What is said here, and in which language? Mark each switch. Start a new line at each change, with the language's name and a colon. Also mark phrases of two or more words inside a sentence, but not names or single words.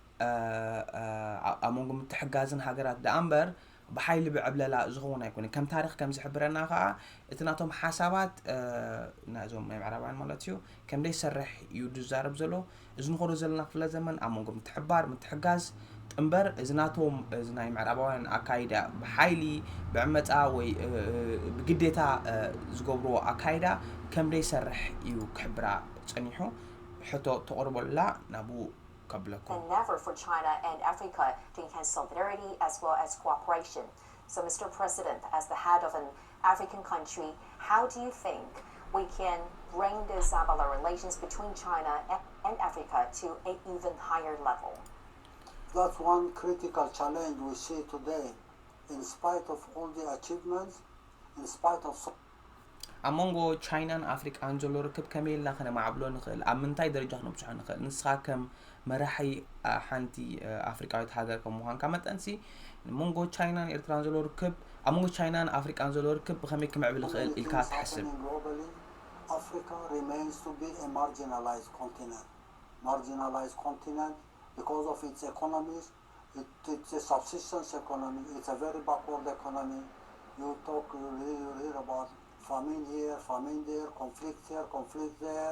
Tigrinya: ኣብ መንጎ ምትሕጋዝን ሃገራት ደኣ እምበር ብሓይሊ ብዕብለላ ዝኸውን ኣይኮነን ከም ታሪክ ከም ዝሕብረና ከዓ እቲ ናቶም ሓሳባት ናዞም ናይ ምዕራባውያን ማለት እዩ ከምደይ ይሰርሕ እዩ ዝዛረብ ዘሎ እዚ ንኸሮ ዘለና ክፍለ ዘመን ኣብ መንጎ ምትሕባር ምትሕጋዝ እምበር እዚ ናቶም እዚ ናይ ምዕራባውያን ኣካይዳ ብሓይሊ ብዕመፃ ወይ ብግዴታ ዝገብርዎ ኣካይዳ ከምደይ ይሰርሕ እዩ ክሕብራ ፀኒሑ ሕቶ ተቕርበሉላ ናብኡ
English: and never for China and Africa to enhance solidarity as well as cooperation. So, Mr. President, as the head of an African country, how do you think we can bring these relations between China and Africa to an even higher level? That's one critical challenge we see today. In spite of all the achievements, in spite of
Tigrinya: ኣብ መንጎ ቻይናን ኣፍሪቃን ዘሎ ርክብ ከመይ ኢልና ከነማዕብሎ ንኽእል ኣብ ምንታይ ደረጃ ክነብፅሖ ንኽእል ንስኻ ከም መራሒ ሓንቲ ኣፍሪቃዊት ሃገር ከም ምዃንካ መጠንሲ መንጎ ቻይናን ኤርትራን ዘሎ ርክብ ኣብ መንጎ ቻይናን ኣፍሪቃን ዘሎ ርክብ ብኸመይ ክምዕብል ይኽእል ኢልካ ትሓስብ
English: Africa remains to be a marginalized continent because of its economies It's a subsistence economy. It's a very backward economy. You hear about famine here, famine there, conflict here, conflict there.